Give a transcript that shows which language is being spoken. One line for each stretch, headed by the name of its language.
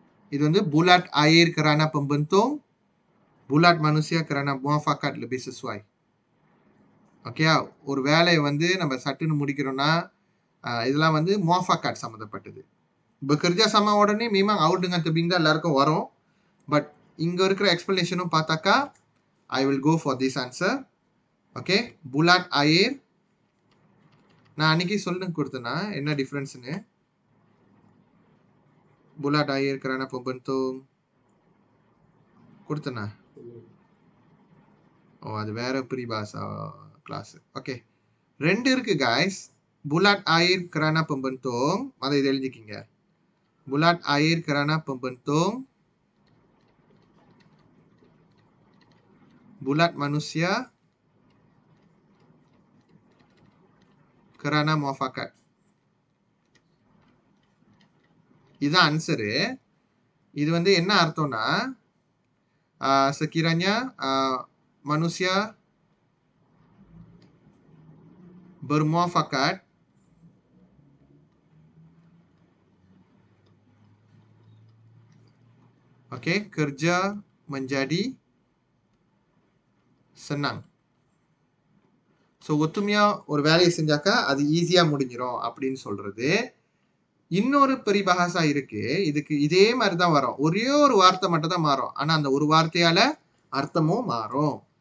Malay: Itu வந்து bulat air kerana pembentung, bulat manusia kerana muafakat lebih sesuai.
Tamil: Okay, ஒரு வேலையை வந்து நம்ம சட்டுன்னு முடிக்கிறோம்னா இதெல்லாம் வந்து முவாஃபகாட் சம்மந்தப்பட்டது.
Malay: bekerja sama
Tamil: உடனே
Malay: memang aur dengan tebing
Tamil: தான் எல்லாருக்கும் வரும். பட் இங்க இருக்கிற எக்ஸ்பிளனேஷனும் பார்த்தாக்கா
English: I will go for this answer.
Malay: ஓகே, bulat air.
Tamil: நான் அன்னைக்கு சொல்லுங்க கொடுத்தேன்னா என்ன டிஃபரன்ஸ்னு.
Malay: bulat air kerana pembentung
Tamil: கொடுத்தேனா? ஓ, அது வேற peribahasa கிளாஸ். ஓகே, ரெண்டு இருக்கு guys.
Malay: bulat air kerana pembentung,
Tamil: அதை இது எழுதிக்கிங்க.
Malay: bulat air kerana pembentung, bulat manusia kerana muafakat.
Tamil: இதுதான் ஆன்சரு. இது வந்து என்ன அர்த்தம்னா
Malay: sekiranya manusia bermuafakat oke, kerja menjadi senang.
Tamil: So ஒத்துமையா ஒரு வேலையை செஞ்சாக்கா அது ஈஸியா முடிஞ்சிடும் அப்படின்னு சொல்றது. இன்னொரு பெரிபஹாசா இருக்கு, இதுக்கு இதே மாதிரி தான் வரும், ஒரே ஒரு வார்த்தை மட்டும் தான் மாறும், ஆனா அந்த ஒரு வார்த்தையால அர்த்தமும் மாறும்.